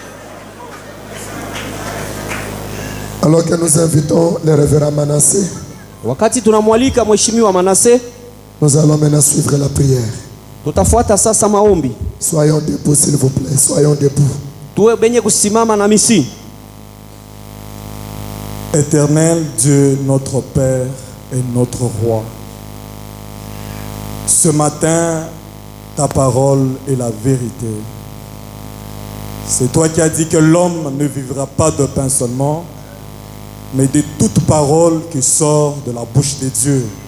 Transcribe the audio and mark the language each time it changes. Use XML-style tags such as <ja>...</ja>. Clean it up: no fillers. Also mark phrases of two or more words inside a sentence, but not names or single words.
<fr>alors que nous invitons le révérend Manassé,</fr> <sw>wakati tunamwalika mheshimiwa Manase,</sw> <fr>nous allons maintenant suivre la prière.</fr> <sw>tutafuata sasa maombi.</sw> <fr>Soyons debout s'il vous plaît, soyons debout.</fr> <sw>Tuwe benye kusimama na misi.</sw> <fr>Éternel Dieu, notre Père et notre Roi, ce matin, ta parole est la vérité. C'est toi qui as dit que l'homme ne vivra pas de pain seulement, mais de toute parole qui sort de la bouche de Dieu.</fr>